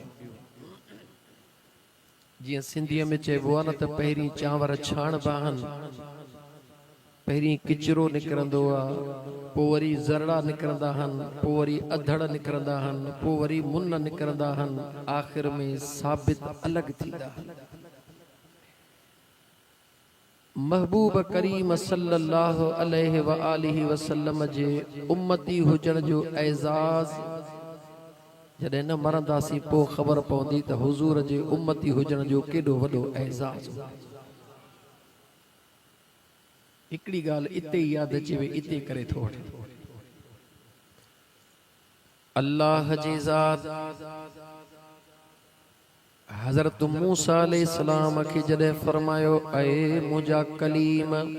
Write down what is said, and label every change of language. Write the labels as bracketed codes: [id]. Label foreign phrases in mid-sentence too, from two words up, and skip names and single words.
[sd] जीअं सिंधीअ में चइबो आहे न त पहिरीं चांवर छाणबा आहिनि, पहिरीं किचरो निकिरंदो आहे, पोइ वरी ज़रड़ा निकिरंदा आहिनि, पोइ वरी अधड़ निकिरंदा आहिनि, पोइ वरी मुन निकिरंदा आहिनि, आख़िर में साबित अलॻि थींदा आहिनि। महबूब करीम [ar] صلى الله عليه و آله وسلم [sd] जे उम्मती हुजण जो एज़ाज़ जॾहिं न मरंदासीं पोइ ख़बर पवंदी त हुज़ूर जे उम्मती हुजण जो केॾो वॾो एज़ाज़। हिकिड़ी ॻाल्हि इते ई यादि अचे वई, इते करे थो वठे। अल्लाह जी ज़ात हज़रत मूसा अलैहिस्सलाम खे जॾहिं फरमायो, ऐ मुंहिंजा कलीम